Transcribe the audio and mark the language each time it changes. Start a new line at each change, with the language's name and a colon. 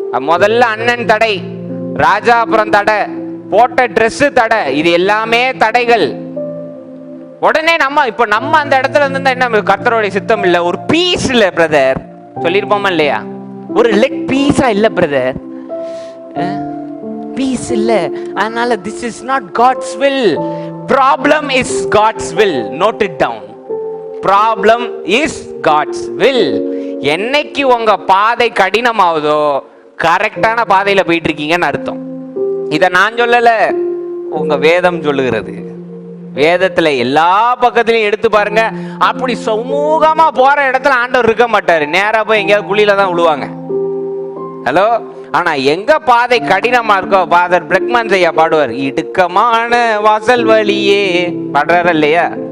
Tamil: முதல்ல அண்ணன் தடை, ராஜாபுரம் தடை, போட்ட ட்ரெஸ் தடை, இது எல்லாமே தடைகள். உடனே நம்ம அந்த இடத்துல இருந்து என்ன, கர்த்தருடைய சித்தம் இல்ல, ஒரு பீஸ் இல்ல பிரதர் சொல்லிருப்போமா இல்லையா? ஒரு லெக் பீஸா இல்ல பிரதர், பீஸ் இல்ல. அதனால
English: this is not God's will, problem is God's will. Note it down, problem is God's will.
Tamil: என்னைக்கு உங்க பாதை கடினமாவதோ கரெக்டான பாதையில போயிட்டு இருக்கீங்கன்னு அர்த்தம். இதை நான் சொல்லல, உங்க வேதம் சொல்லுகிறது. வேதத்துல எல்லா பக்கத்திலையும் எடுத்து பாருங்க, அப்படி சுமூகமா போற இடத்துல ஆண்டவர் இருக்க மாட்டாரு. நேரா போய் எங்கேயாவது குழியில தான் விழுவாங்க. ஹலோ, ஆனா எங்க பாதை கடினமா இருக்கோ, ஃபாதர் பிரெக்மன் ஐயா பாடுவார், இடுக்கமான வாசல் வழியே பாடுறாரு இல்லையா?